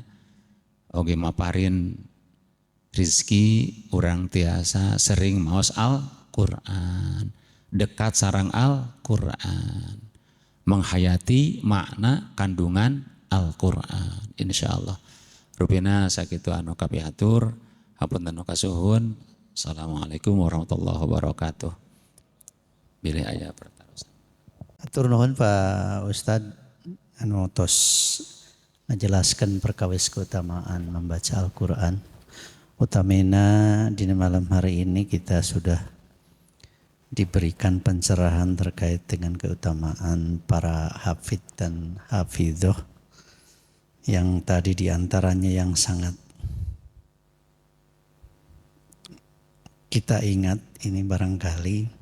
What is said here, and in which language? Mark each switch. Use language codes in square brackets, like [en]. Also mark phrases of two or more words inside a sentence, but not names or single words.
[su] oge maparin rizki urang tiasa sering maos Al-Qur'an dekat sareng Al-Qur'an [id] menghayati makna kandungan Al-Qur'an [su] insyaallah rupina sakitu anu kapiatur hapunten nu kasuhun [ar] السلام عليكم ورحمة الله وبركاته [su] bilih aya pertarusan Atur nuhun Pak Ustadz anu tos menjelaskan perkawis [id] keutamaan membaca Al-Quran. Utamina di malam hari ini kita sudah diberikan pencerahan terkait dengan keutamaan para hafid dan hafidhoh yang tadi diantaranya yang sangat kita ingat ini barangkali